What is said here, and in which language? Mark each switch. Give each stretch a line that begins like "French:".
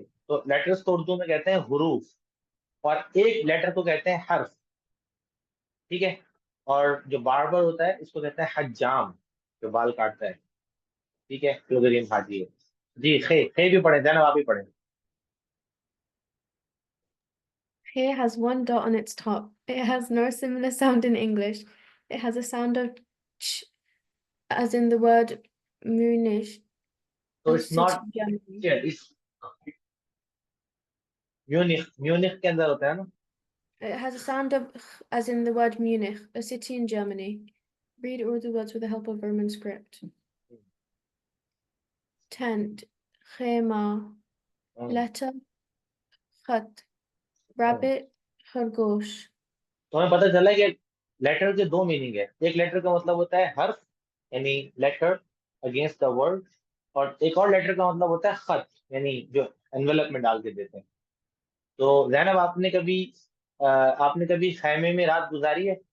Hindi: तो लेटर्स को उर्दू में कहते हैं हुरूफ, और एक लेटर को कहते हैं हर्फ। ठीक है, और जो बार्बर होता है इसको कहते हैं हज्जाम, जो बाल काटता है। ठीक है, प्लुगरियन हाजी है। जी खे भी पढ़े, जैनब आप भी पढ़े।
English: Hey has one dot on its top. It has no similar sound in English. It has a sound of ch, as in the word Munich,
Hindi: तो
English: a it's city not, in Germany.
Hindi: इस Munich, Munich के अंदर होता है ना।
English: It has a sound of as in the word Munich, a city in Germany. Read Urdu words with the help of Roman script. Tent, khema, letter, khat, rabbit, khargosh.
Hindi: तो हमें पता चला कि लेटर के दो मीनिंग है। एक letter का मतलब होता है हर्फ, यानी
English: letter against the word,
Hindi: और एक और लेटर का मतलब होता है खत, यानी जो एनवेलप में डाल के देते हैं। तो जैनब, आपने कभी खैमे में रात गुजारी है?